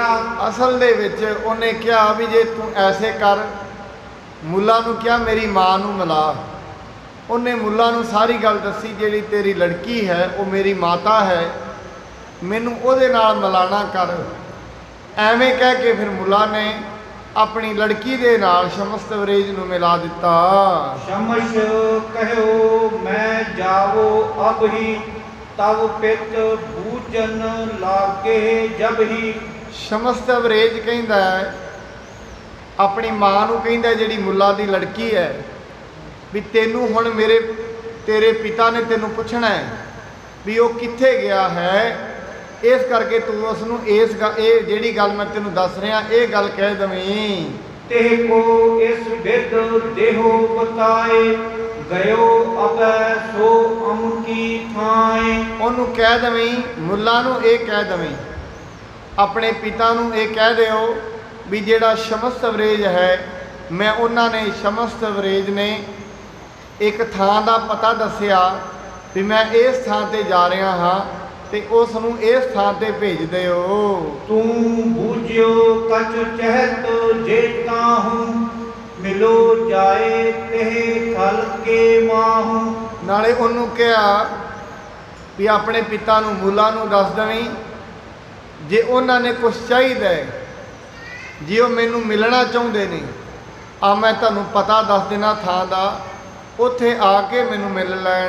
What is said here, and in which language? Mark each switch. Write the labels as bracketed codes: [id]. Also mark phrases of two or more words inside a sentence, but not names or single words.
[pa] ਅਸਲ ਦੇ ਵਿਚ ਉਨ੍ਹੇਂ ਕਹਾ ਭੀ ਜੇ ਤੂ ਐਸੇ ਕਰ, ਮੁਲਾ ਨੂੰ ਕਹਾ ਮੇਰੀ ਮਾਂ ਨੂੰ ਮਿਲਾ। ਉਨ੍ਹੇਂ ਮੁਲਾ ਨੂੰ ਸਾਰੀ ਗੱਲ ਦੱਸੀ ਜਿਹੜੀ ਤੇਰੀ ਲੜਕੀ ਹੈ ਵੋ ਮੇਰੀ ਮਾਤਾ ਹੈ, ਮੈਨੂੰ ਉਹਦੇ ਨਾਲ ਮਿਲਾਣਾ ਕਰ। ਐਵੇਂ ਕਹਿ ਕੇ ਫਿਰ ਮੁਲਾ ਨੇ ਅਪਣੀ ਲੜਕੀ ਦੇ ਨਾਲ ਸਮਸਤ ਅਵਰੇਜ ਨੂੰ ਮਿਲਾ ਦਿੱਤਾ। [bra] शमश कहो मैं जावो अब ही, तब पित पूजन लागे जब ही। [pa] ਸਮਸਤ ਅਵਰੇਜ ਕਹਿੰਦਾ ਹੈ ਅਪਣੀ ਮਾਂ ਨੂੰ ਕਹਿੰਦਾ ਜਿਹੜੀ ਮੁਲਾ ਦੀ ਲੜਕੀ ਹੈ ਭੀ ਤੈਨੂੰ ਹੁਣ ਮੇਰੇ ਤੇਰੇ ਪਿਤਾ ਨੇ ਤੈਨੂੰ ਪੁੱਛਣਾ ਹੈ ਭੀ ਵੋ ਕਿੱਥੇ ਗਿਆ ਹੈ, ਇਸ ਕਰਕੇ ਤੂ ਉਸਨੂੰ ਇਸ ਜਿਹੜੀ ਗੱਲ ਮੈਂ ਤੈਨੂੰ ਦੱਸ ਰਿਹਾ ਯੇ ਗੱਲ ਕਹਿ ਦਵੀਂ। [bra] ते को इस विद देहो बताए, गयो अबै सो अमकी थाए। [pa] ਉਨ੍ਹੋਂ ਨੇ ਕਹਿ ਦਵੀਂ ਮੁਲਾ ਨੂੰ ਯੇ ਕਹਿ ਦਵੀਂ ਅਪਣੇ ਪਿਤਾ ਨੂੰ ਯੇ ਕਹਿ ਦਿਓ ਭੀ ਜਿਹੜਾ ਸਮਸਤ ਅਵਰੇਜ ਹੈ ਮੈਂ ਉਨ੍ਹੋਂ ਨੇ ਸਮਸਤ ਅਵਰੇਜ ਨੇ ਏਕ ਥਾਂ ਦਾ ਪਤਾ ਦੱਸਿਆ ਭੀ ਮੈਂ ਇਸ ਥਾਂ ਤੇ ਜਾ ਰਿਹਾ ਹਾਂ ਤੇ ਉਸ ਨੂੰ ਇਸ ਥਾਂ ਤੇ ਭੇਜ ਦਿਓ। [bra] तूं बूझियो कछ चहित जे ताहूं, मिलो जाए ते खल के माहूं। [pa] ਨਾਲੇ ਉਹਨੂੰ ਕਿਹਾ ਵੀ ਆਪਣੇ ਪਿਤਾ ਨੂੰ ਮੂਲਾ ਨੂੰ ਦੱਸ ਦੇਵੀਂ, ਜੇ ਉਹਨਾਂ ਨੇ ਕੁਛ ਚਾਹੀਦਾ ਹੈ, ਜੇ ਉਹ ਮੈਨੂੰ ਮਿਲਣਾ ਚਾਹੁੰਦੇ ਨੇ, ਆ ਮੈਂ ਤੁਹਾਨੂੰ ਪਤਾ ਦੱਸ ਦੇਣਾ ਥਾਂ ਦਾ, ਉੱਥੇ ਆ ਕੇ ਮੈਨੂੰ ਮਿਲ ਲੈਣ।